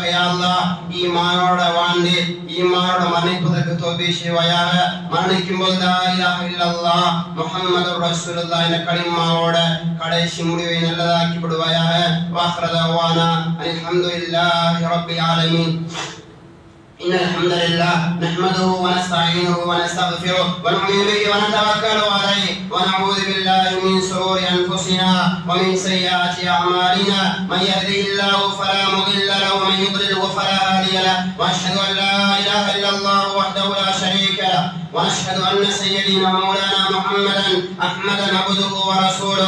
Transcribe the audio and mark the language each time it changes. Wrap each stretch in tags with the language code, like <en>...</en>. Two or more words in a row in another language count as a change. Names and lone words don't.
<ta>யா அல்லாஹ், ஈமானோட வாழ்ந்து ஈமானோட மரணிப்பதற்கு தௌபீக் செய்வாயாக. மரணிக்கும் போது</ta> <ar>لا إله إلا الله محمد رسول الله</ar> <ta>என்ற கலிமாவோட கடைசி முடிவை நல்லதாக்கி விடுவாயாக.</ta> <ar>وآخر دعوانا الحمد لله رب العالمين. إن الحمد لله نحمده ونستعينه ونستغفره ونؤمن به ونتوكل عليه ونعوذ بالله من شرور أنفسنا ومن سيئات أعمالنا من يهده الله فلا مضل له ومن يضلل فلا هادي له وأشهد أن لا إله إلا الله وحده لا شريك له ونشهد أن سيدنا مولانا محمدا أحمد عبده ورسوله.</ar>